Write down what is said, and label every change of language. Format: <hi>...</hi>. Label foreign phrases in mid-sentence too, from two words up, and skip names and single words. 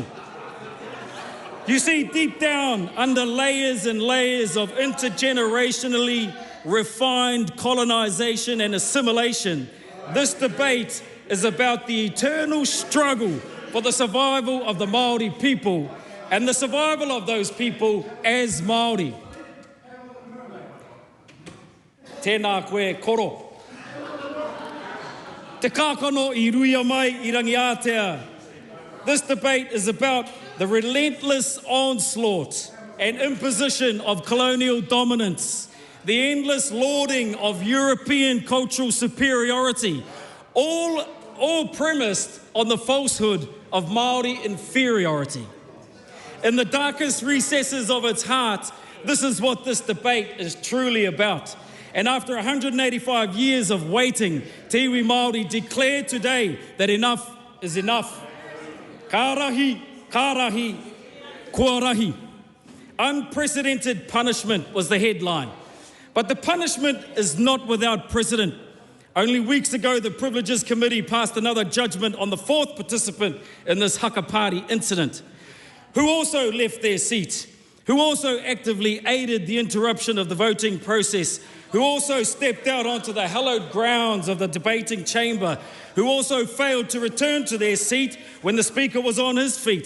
<en>You see, deep down, under layers and layers of intergenerationally refined colonisation and assimilation, this debate is about the eternal struggle for the survival of the Māori people and the survival of those people as Māori.</en> <mi>Tēnā koe koro. Te kākano I ruia mai I rangi Aotearoa.</mi> <en>This debate is about the relentless onslaught and imposition of colonial dominance, the endless lauding of European cultural superiority, all premised on the falsehood of Māori inferiority. In the darkest recesses of its heart, this is what this debate is truly about. And after 185 years of waiting,</en> <mi>te iwi Māori</mi> <en>declared today that enough is enough.</en> <mi>Ka rahi, kua rahi.</mi> <en>Unprecedented punishment was the headline. But the punishment is not without precedent. Only weeks ago, the Privileges Committee passed another judgment on the fourth participant in this haka party incident, who also left their seat, who also actively aided the interruption of the voting process, who also stepped out onto the hallowed grounds of the debating chamber, who also failed to return to their seat when the Speaker was on his feet.</en>